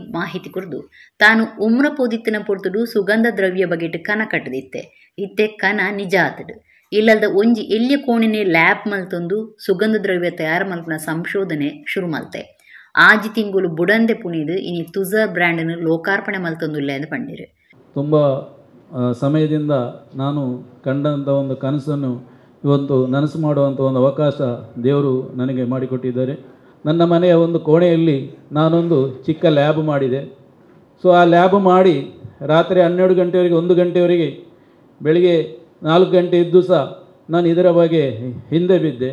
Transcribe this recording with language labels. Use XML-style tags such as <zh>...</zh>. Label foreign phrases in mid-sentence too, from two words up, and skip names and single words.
<tcy>ಮಾಹಿತಿ ಕುರಿದು ತಾನು ಉಮ್ರ ಪೋದಿತ್ತಿನ ಪೊರ್ತುಡು ಸುಗಂಧ ದ್ರವ್ಯ ಬಗೆಟ್ ಕನ ಕಟ್ಟದಿತ್ತೆ ಇತ್ತೆ ಕನ ನಿಜ ಆತಡು ಇಲ್ಲದ ಒಂಜಿ ಎಲ್ಲಿಯ ಕೋಣಿನೇ ಲ್ಯಾಬ್ ಮಲ್ತೊಂದು ಸುಗಂಧ ದ್ರವ್ಯ ತಯಾರು ಮಲ್ಪನ ಸಂಶೋಧನೆ ಶುರು ಮಲ್ತೆ. ಆಜಿ ತಿಂಗುಲು ಬುಡಂದೆ ಪುಣಿದು ಇನಿ ತುಜರ್ ಬ್ರ್ಯಾಂಡನ್ನು ಲೋಕಾರ್ಪಣೆ ಮಲ್ತೊಂದುಲ್ಲೆ ಎಂದು ಪಂಡಿರು.</tcy> <kn>ತುಂಬ ಸಮಯದಿಂದ ನಾನು ಕಂಡಂಥ ಒಂದು ಕನಸನ್ನು ಇವತ್ತು ನನಸು ಮಾಡುವಂಥ ಒಂದು ಅವಕಾಶ ದೇವರು ನನಗೆ ಮಾಡಿಕೊಟ್ಟಿದ್ದಾರೆ. ನನ್ನ ಮನೆಯ ಒಂದು ಕೋಣೆಯಲ್ಲಿ ನಾನೊಂದು ಚಿಕ್ಕ ಲ್ಯಾಬ್ ಮಾಡಿದೆ. ಸೊ ಆ ಲ್ಯಾಬ್ ಮಾಡಿ ರಾತ್ರಿ 12 ಗಂಟೆವರೆಗೆ 1 ಗಂಟೆವರೆಗೆ ಬೆಳಿಗ್ಗೆ 4 ಗಂಟೆ ಇದ್ದು ಸಹ ನಾನು ಇದರ ಬಗ್ಗೆ ಹಿಂದೆ ಬಿದ್ದೆ.</kn>